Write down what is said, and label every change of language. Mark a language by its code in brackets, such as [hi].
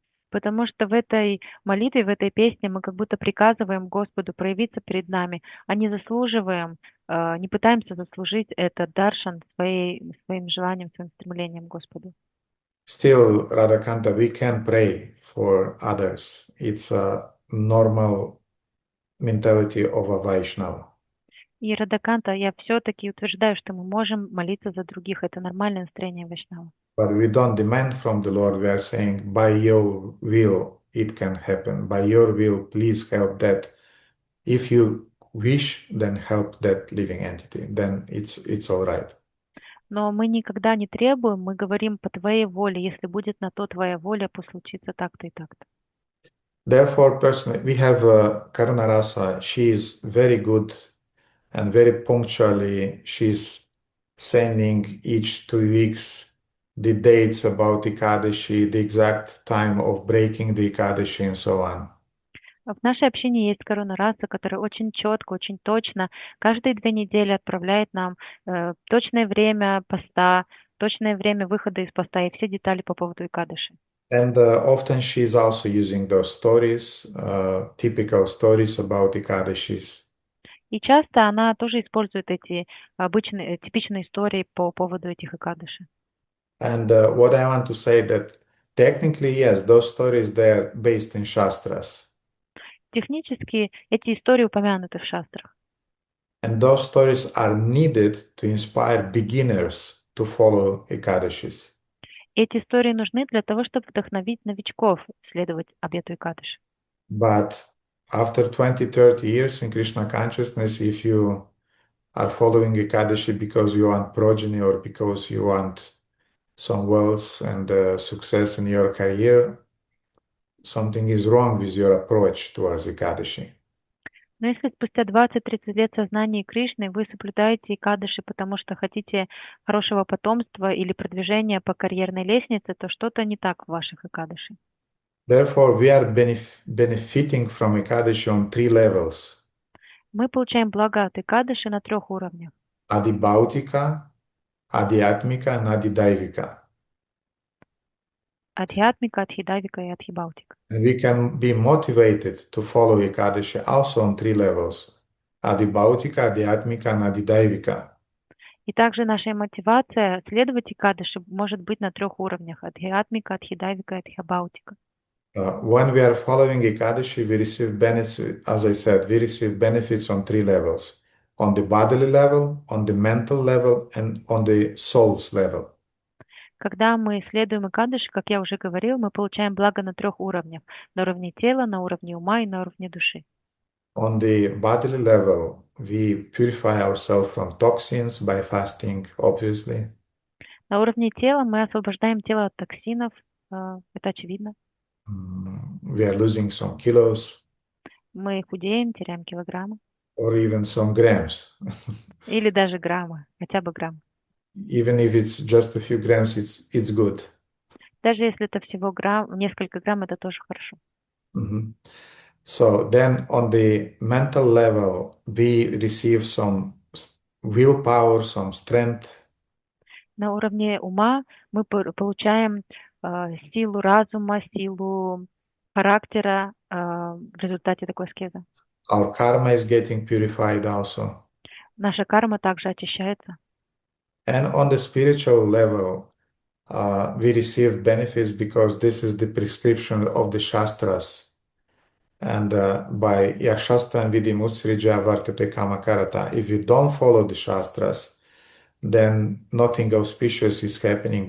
[ru] Потому что в этой молитве, в этой песне мы как будто приказываем Господу проявиться перед нами, а не заслуживаем, не пытаемся заслужить этот даршан своим желанием, своим стремлением к Господу. [en] Still, Radhakanta, we can pray for others. It's a normal mentality of a Vaishnava. [ru] И Радаканта, я все-таки утверждаю, что мы можем молиться за других. Это нормальное настроение Вайшнава. [en] But we don't demand from the Lord. We are saying, by your will, it can happen. By your will, please help that. If you wish, then help that living entity. Then it's all right. [ru] Но мы никогда не требуем, мы говорим по твоей воле. Если будет на то твоя воля, пусть случится так-то и так-то. [en] Therefore, personally, we have Karuna Rasa. She is very good and very punctually. She's sending each 2 weeks the dates about Ekadashi, the exact time of breaking the Ekadashi, and so on. [ru] В нашей общине есть Каруна Раса, которая очень четко, очень точно каждые 2 недели отправляет нам точное время поста, точное время выхода из поста и все детали по поводу Экадыши. [en] And often she is also using those stories, typical stories about Ekadashis. [ru] И часто она тоже использует эти типичные истории по поводу этих Экадыши. [en] And what I want to say that technically, yes, those stories, they're based in Shastras. [ru] Технически эти истории упомянуты в шастрах. [en] And those stories are needed to inspire beginners to follow Ekadashis. [ru] Эти истории нужны для того, чтобы вдохновить новичков следовать обету Экадыши. [en] But after 20-30 years in Krishna consciousness, if you are following Ekadashi because you want progeny or because you want some wealth and success in your career, something is wrong with your approach towards Ekadashi. [ru] Но если спустя 20-30 лет сознания Кришны вы соблюдаете Экадыши, потому что хотите хорошего потомства или продвижения по карьерной лестнице, то что-то не так в ваших Экадыши. [en] Therefore, we are benefiting from Ekadashi on 3 levels. [ru] Мы получаем благо от Экадыши на 3 уровнях. [en] Adibhautika, Adhyatmika, and Adidaivika. [ru] Адхьятмика, Адхидавика и Адхибаутика. [en] And we can be motivated to follow Ekadashi also on 3 levels. Adibhautika, Adhyatmika, and Adidaivika. [ru] И также наша мотивация следовать Экадаши может быть на 3 уровнях: Адхиатмика, Адхидайвика и Адхибаутика. [en] When we are following Ekadashi, we receive benefits, as I said, we receive benefits on 3 levels: on the bodily level, on the mental level, and on the soul's level. [ru] Когда мы следуем Экадаши, как я уже говорил, мы получаем благо на 3 уровнях: на уровне тела, на уровне ума и на уровне души. [en] On the bodily level, we purify ourselves from toxins by fasting, obviously. [ru] На уровне тела мы освобождаем тело от токсинов, это очевидно. [en] We are losing some kilos [ru] Мы худеем, теряем килограммы [en] or even some grams. [ru] или даже граммы, хотя бы грамм. [en] Even if it's just a few grams, it's good. [ru] Даже если это всего несколько грамм, это тоже хорошо. [en] So then on the mental level, we receive some willpower, some strength. [ru] На уровне ума мы получаем силу разума, силу характера в результате такой аскезы. [en] Our karma is getting purified also. [ru] Наша карма также очищается. [en] And on the spiritual level, we receive benefits because this is the prescription of the Shastras. And by Yakshastra and Vidimutsrija Varkate Kamakarata, if we don't follow the Shastras, then nothing auspicious is happening.